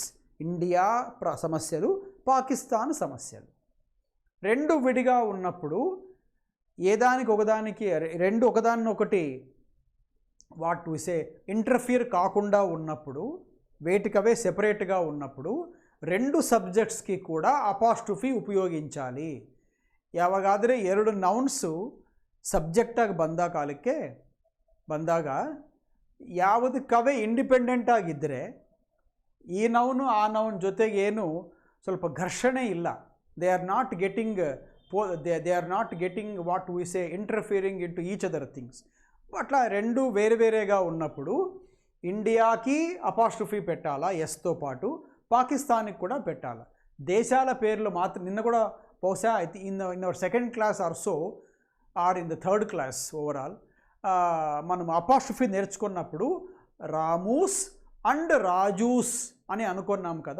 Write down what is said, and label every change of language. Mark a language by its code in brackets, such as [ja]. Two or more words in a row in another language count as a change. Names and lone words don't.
[te] ఇండియా సమస్యలు, పాకిస్తాన్ సమస్యలు రెండు విడిగా ఉన్నప్పుడు ఏదానికి ఒకదానికి రెండు ఒకదాన్నొకటి [en] what to say interfere [te] కాకుండా ఉన్నప్పుడు, వేటికవే సెపరేట్గా ఉన్నప్పుడు రెండు సబ్జెక్ట్స్కి కూడా అపాస్ట్రఫి ఉపయోగించాలి. [kn] ಯಾವಾಗಾದರೆ ಎರಡು ನೌನ್ಸ್ ಸಬ್ಜೆಕ್ಟಾಗಿ ಬಂದ ಕಾಲಕ್ಕೆ ಬಂದಾಗ ಯಾವುದಕ್ಕವೇ ಇಂಡಿಪೆಂಡೆಂಟ್ ಆಗಿದ್ದರೆ ಈ ನೌನು ಆ ನೌನ್ ಜೊತೆಗೆ ಏನು ಸ್ವಲ್ಪ ಘರ್ಷಣೆ ಇಲ್ಲ. [en] They are not getting they are not getting what we say interfering into each other things. [te] అట్లా రెండు వేరువేరేగా ఉన్నప్పుడు ఇండియాకి అపాస్ట్రఫీ పెట్టాలా ఎస్తో పాటు, పాకిస్తాన్కి కూడా పెట్టాలా. దేశాల పేర్లు మాత్రం నిన్న కూడా బహుశా [en] in our second class or so or in the third class overall [te] మనం అపాస్ట్రఫీ నేర్చుకున్నప్పుడు రామూస్ అండ్ రాజూస్ అని అనుకున్నాం కదా.